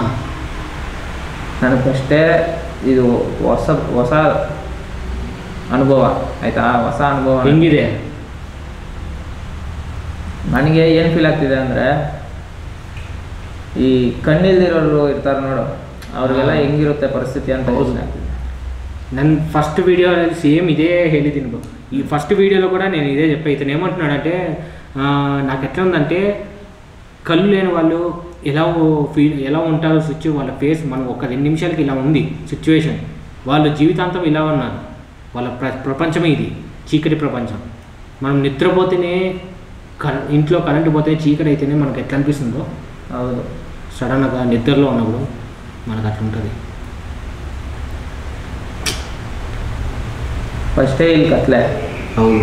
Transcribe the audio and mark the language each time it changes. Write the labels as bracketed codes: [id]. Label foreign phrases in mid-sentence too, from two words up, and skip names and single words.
[kn] ನನಗಷ್ಟೇ ಇದು ಹೊಸ ಅನುಭವ ಆಯಿತಾ. ಹೊಸ ಅನುಭವ ಹೆಂಗಿದೆ? ನನಗೆ ಏನು ಫೀಲ್ ಆಗ್ತಿದೆ ಅಂದರೆ, ಈ ಕಣ್ಣಿಲ್ದಿರೋರು ಇರ್ತಾರೆ ನೋಡು, ಅವ್ರಿಗೆಲ್ಲ ಹೆಂಗಿರುತ್ತೆ ಪರಿಸ್ಥಿತಿ ಅಂತ ಯೋಚನೆ ಆಗ್ತಿದೆ. ನನ್ನ [te] ఫస్ట్ వీడియోలో సేమ్ ఇదే [kn] ಹೇಳಿದ್ದೀನಿ బ్రో. [te] ఈ ఫస్ట్ వీడియోలో కూడా నేను ఇదే చెప్పా. ఇతను ఏమంటున్నాడంటే, నాకు ఎట్లా ఉందంటే, కళ్ళు లేని వాళ్ళు ఎలా ఉంటారో వాళ్ళ ఫేస్ మనం ఒక 2 నిమిషాలకి ఇలా ఉంది సిచ్యువేషన్. వాళ్ళు జీవితాంతం ఇలా ఉన్నారు. వాళ్ళ ప్రపంచమే ఇది, చీకటి ప్రపంచం. మనం నిద్రపోతేనే ఇంట్లో కరెంటు పోతే చీకటి అయితేనే మనకు ఎట్లా అనిపిస్తుందో, అవును, సడన్గా నిద్రలో ఉన్నప్పుడు మనకు అట్లా ఉంటుంది. [kn] ಫಸ್ಟೇ ಇಲ್ಲಿ ಕತ್ಲೆ, [te] అవును.